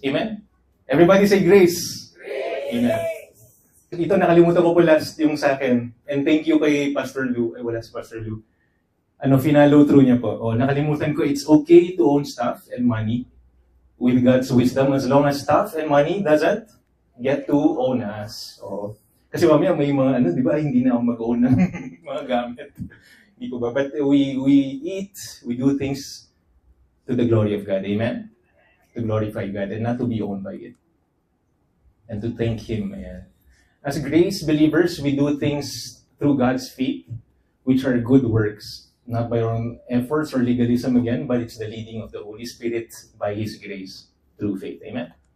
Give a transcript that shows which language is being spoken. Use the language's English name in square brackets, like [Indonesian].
[Filipino] Amen? [English] Everybody say grace. Grace. [Filipino] Amen. Ito, nakalimutan ko po last yung sa akin. [English] And thank you [Filipino] kay Pastor Lou. Wala si Pastor Lou. Finalo through niya po. Nakalimutan ko, [English] it's okay to own stuff and money with God's wisdom as long as stuff and money doesn't get to own us. [Filipino] Kasi mamaya may mga, di ba, hindi na ako mag-own ng mga gamit. Hindi po ba? [English] But we eat, we do things to the glory of God. Amen? To glorify God and not to be owned by it. And to thank Him. Ayan. As grace believers, we do things through God's faith, which are good works, not by our own efforts or legalism again, but it's the leading of the Holy Spirit by His grace through faith. Amen?